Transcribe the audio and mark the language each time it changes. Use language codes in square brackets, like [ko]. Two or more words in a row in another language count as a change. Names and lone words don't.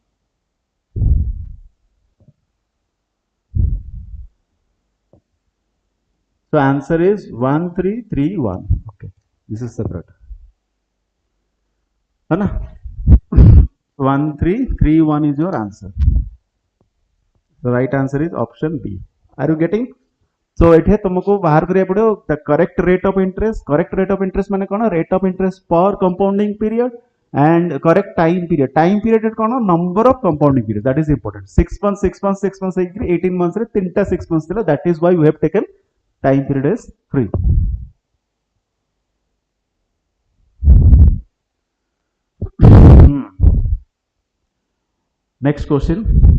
[en] So answer is 1331. Okay. This is separate. Hana? 1331 is your answer. The right answer is option B. Are you getting? So it [or] ତୁମକୁ ବାହାର କରିଆ ପଡ଼ୋ [en] the correct rate of interest. Correct rate of interest [or] ମାନେ କଉଣ? [en] Rate of interest per compounding period and correct time period. Time period is कौन? Number of compounding period. That is important. 6 months, 6 months, 6 months, 18 months रे 3 6 months थिला. That is why we have taken time period as 3. Next question.